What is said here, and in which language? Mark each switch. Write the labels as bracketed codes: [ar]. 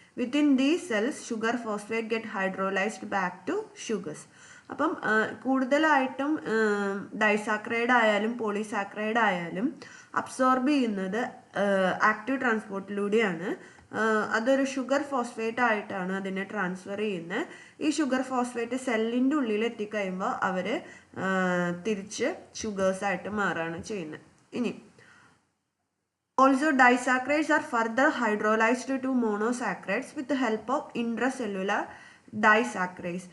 [en] Within these cells, sugar phosphate get hydrolyzed back to sugars. [ml] അപ്പം കൂടുതലായിട്ടും disaccharide ആയാലും polysaccharide ആയാലും അബ്സോർബ് ചെയ്യുന്നത് ആക്റ്റീവ് ട്രാൻസ്പോർട്ടിലൂടെയാണ്. അതൊരു ഷുഗർ ഫോസ്ഫേറ്റ് ആയിട്ടാണ് അതിനെ ട്രാൻസ്ഫർ ചെയ്യുന്നത്. ഈ ഷുഗർ ഫോസ്ഫേറ്റ് സെല്ലിൻ്റെ ഉള്ളിൽ എത്തിക്കഴിയുമ്പോൾ അവർ തിരിച്ച് ഷുഗേഴ്സായിട്ട് മാറുകയാണ് ചെയ്യുന്നത്. [en] ഇനി also disaccharides are further hydrolyzed to monosaccharides with the help of intracellular disaccharides.